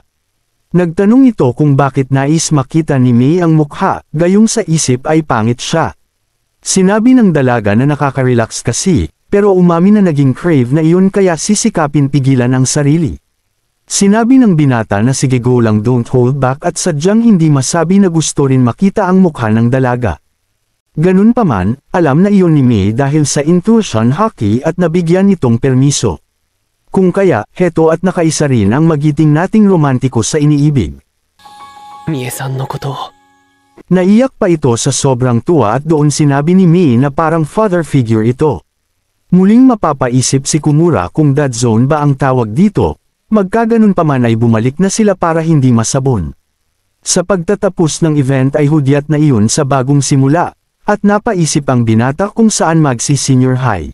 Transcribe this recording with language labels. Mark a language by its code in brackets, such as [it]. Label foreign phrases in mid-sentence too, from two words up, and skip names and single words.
[tl] Nagtanong ito kung bakit nais makita ni Mei ang mukha, gayong sa isip ay pangit siya. Sinabi ng dalaga na nakaka-relax kasi, pero umamin na naging crave na iyon kaya sisikapin pigilan ang sarili. Sinabi ng binata na sige go lang [en] don't hold back [tl] at sadyang hindi masabi na gusto rin makita ang mukha ng dalaga. Ganun pa man, alam na iyon ni Mei dahil sa [en] intuition hockey [tl] at nabigyan nitong permiso. Kung kaya, heto at nakaisa rin ang magiting nating romantiko sa iniibig. [ja] みえさんのことを [tl] Naiyak pa ito sa sobrang tuwa at doon sinabi ni Mei na parang [en] father figure [tl] ito. Muling mapapaisip si Komura kung [en] dead zone [tl] ba ang tawag dito, magkaganon pa man ay bumalik na sila para hindi masabon. Sa pagtatapos ng event ay hudyat na iyon sa bagong simula, at napaisip ang binata kung saan magsi- [en] senior high.